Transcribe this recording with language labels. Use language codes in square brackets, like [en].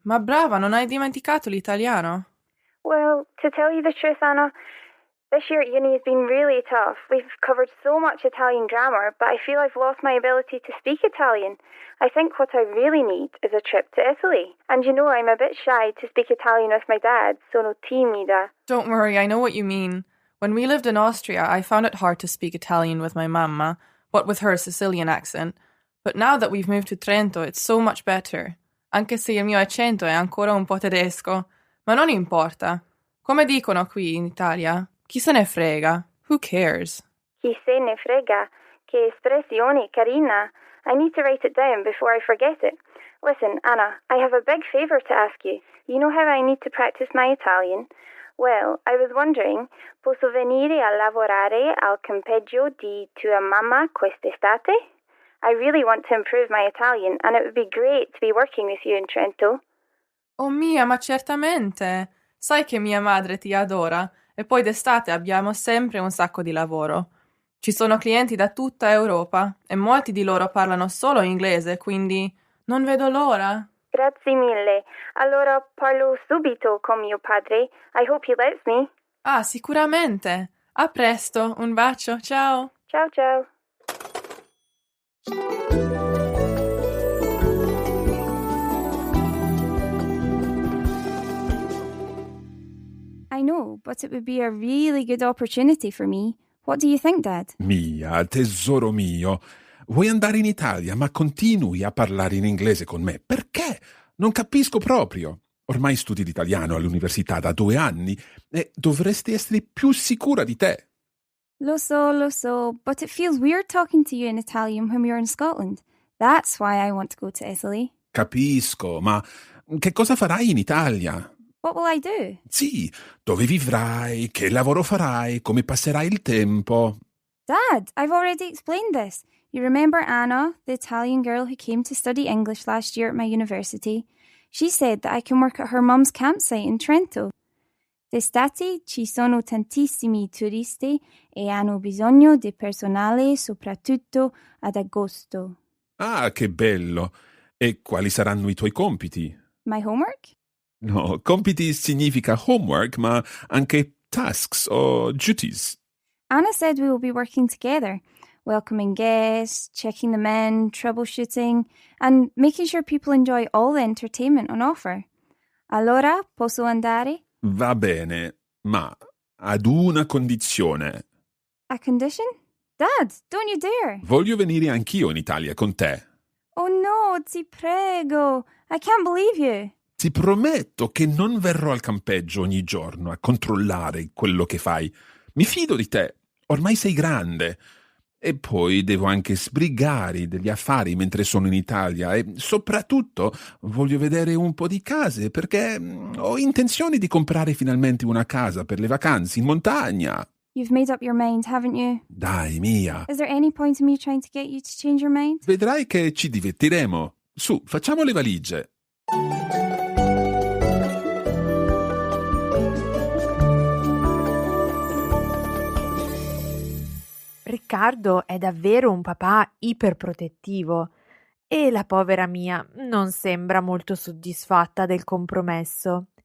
[it] Ma brava, non hai dimenticato l'italiano? [en] Well, to tell you the truth, Anna, this year at uni has been really tough. We've covered so much Italian grammar, but I feel I've lost my ability to speak Italian. I think what I really need is a trip to Italy. And you know I'm a bit shy to speak Italian with my dad, [it] sono timida. [en] Don't worry, I know what you mean. When we lived in Austria, I found it hard to speak Italian with my mamma, what with her Sicilian accent. But now that we've moved to Trento, it's so much better. [it] Anche se il mio accento è ancora un po' tedesco. Ma non importa. Come dicono qui in Italia, chi se ne frega? [en] Who cares? [it] Chi se ne frega? Che espressione carina. [en] I need to write it down before I forget it. Listen, Anna, I have a big favour to ask you. You know how I need to practice my Italian? Well, I was wondering, [it] posso venire a lavorare al campeggio di tua mamma quest'estate? [en] I really want to improve my Italian, and it would be great to be working with you in Trento. [it] Oh Mia, ma certamente! Sai che mia madre ti adora e poi d'estate abbiamo sempre un sacco di lavoro. Ci sono clienti da tutta Europa e molti di loro parlano solo inglese, quindi non vedo l'ora. Grazie mille. Allora parlo subito con mio padre. [en] I hope he lets me. [it] Ah, sicuramente. A presto, un bacio, ciao. Ciao ciao. [en] I know, but it would be a really good opportunity for me. What do you think, Dad? [it] Mia, tesoro mio, vuoi andare in Italia, ma continui a parlare in inglese con me. Perché? Non capisco proprio. Ormai studi l'italiano all'università da 2 anni e dovresti essere più sicura di te. Lo so, [en] but it feels weird talking to you in Italian when we're in Scotland. That's why I want to go to Italy. [it] Capisco, ma che cosa farai in Italia? [en] What will I do? [it] Sì, dove vivrai, che lavoro farai, come passerai il tempo. [en] Dad, I've already explained this. You remember Anna, the Italian girl who came to study English last year at my university? She said that I can work at her mum's campsite in Trento. [it] D'estate ci sono tantissimi turisti e hanno bisogno di personale soprattutto ad agosto. Ah, che bello! E quali saranno i tuoi compiti? [en] My homework? [it] No, compiti significa homework, ma anche tasks o duties. [en] Anna said we will be working together, welcoming guests, checking them in, troubleshooting, and making sure people enjoy all the entertainment on offer. [it] Allora, posso andare? Va bene, ma ad una condizione. [en] A condition? Dad, don't you dare! [it] Voglio venire anch'io in Italia con te. [en] Oh no, [it] ti prego! [en] I can't believe you! [it] Ti prometto che non verrò al campeggio ogni giorno a controllare quello che fai. Mi fido di te, ormai sei grande. E poi devo anche sbrigare degli affari mentre sono in Italia e soprattutto voglio vedere un po' di case perché ho intenzione di comprare finalmente una casa per le vacanze in montagna. [en] You've made up your mind, haven't you? [it] Dai, Mia. [en] Is there any point in me trying to get you to change your mind? [it] Vedrai che ci divertiremo. Su, facciamo le valigie. Riccardo è davvero un papà iperprotettivo e la povera Mia non sembra molto soddisfatta del compromesso.